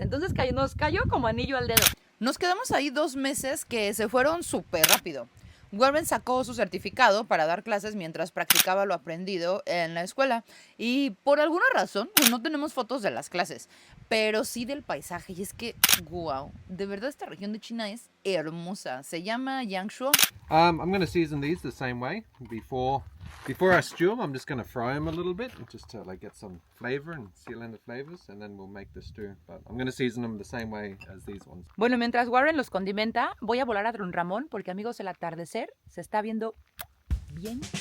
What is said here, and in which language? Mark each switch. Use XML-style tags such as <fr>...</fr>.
<es>Entonces nos cayó como anillo al dedo. Nos quedamos ahí 2 meses que se fueron súper rápido. Warren sacó su certificado para dar clases mientras practicaba lo aprendido en la escuela. Y por alguna razón, no tenemos fotos de las clases, pero sí del paisaje. Y es que, wow, de verdad esta región de China es hermosa. Se llama Yangshuo.</es> <en>I'm going to season these the same way. Before I stew them, I'm just going to fry them a little bit, just to like get some flavor and seal in the flavors, and then we'll make the stew. But I'm going to season them the same way as these ones.</en> <es>Bueno, mientras Warren los condimenta, voy a volar a Don Ramón porque, amigos, el atardecer se está viendo bien.</es>